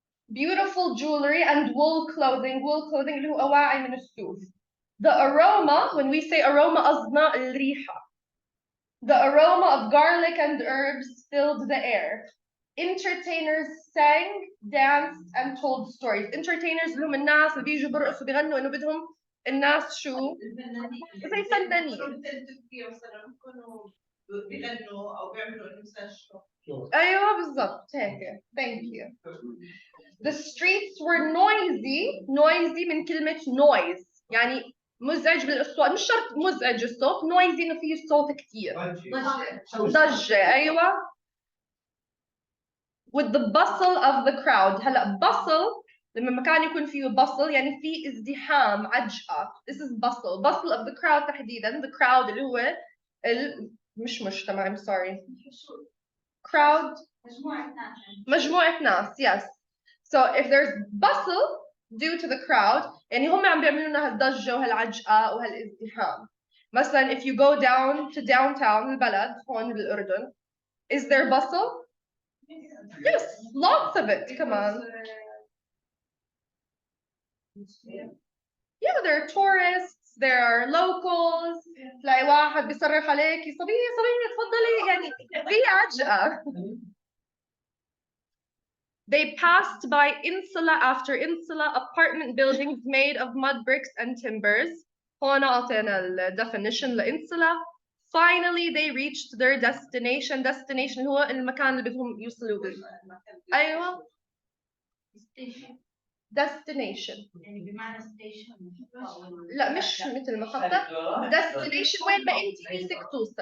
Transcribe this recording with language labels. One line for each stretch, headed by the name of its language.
English: Beautiful jewelry and wool clothing. Wool clothing
Arabic: اللي هو أواعي من الصوف.
English: The aroma, when we say aroma
Arabic: قصدنا الريحة.
English: The aroma of garlic and herbs filled the air. Entertainers sang, danced, and told stories.
Arabic: Entertainers اللي هم الناس اللي بيجوا برقصوا بيغنوا إنه بدهم الناس شو؟ زي فنانين. أيوة بالضبط هيك.
English: Thank you. The streets were noisy.
Arabic: Noisy من كلمة noise. يعني مزعج بالأصوات. مش شرط مزعج الصوت. Noisy إنه فيه صوت كتير. ضجة. أيوة.
English: With the bustle of the crowd.
Arabic: هلا
English: bustle
Arabic: لما مكان يكون فيه bustle يعني فيه ازدحام عجقة.
English: This is bustle of the crowd
Arabic: تحديدا.
English: The crowd
Arabic: اللي هو مش مجتمع.
English: I'm sorry.
Arabic: Crowd مجموعة ناس.
English: Yes. So if there's bustle due to the crowd
Arabic: يعني هم عم بيعملوا لنا هالضجة وهالعجقة وهالازدحام. مثلا
English: if you go down to downtown
Arabic: البلد هون بالأردن,
English: is there bustle? Yes, lots of it
Arabic: كمان.
English: Yeah, there are tourists, there are locals.
Arabic: تلاقي واحد بيصرخ عليكي صبية تفضلي يعني في عجقة.
English: They passed by insula after insula, apartment buildings made of mud bricks and timbers.
Arabic: هون أعطينا ال definition لإنسولا.
English: Finally they reached their destination.
Arabic: Destination هو المكان اللي بدهم يوصلوا له. أيوة.
English: Destination.
Arabic: يعني بمعنى station. لا مش مثل محطة. Destination وين ما أنت نفسك توصل.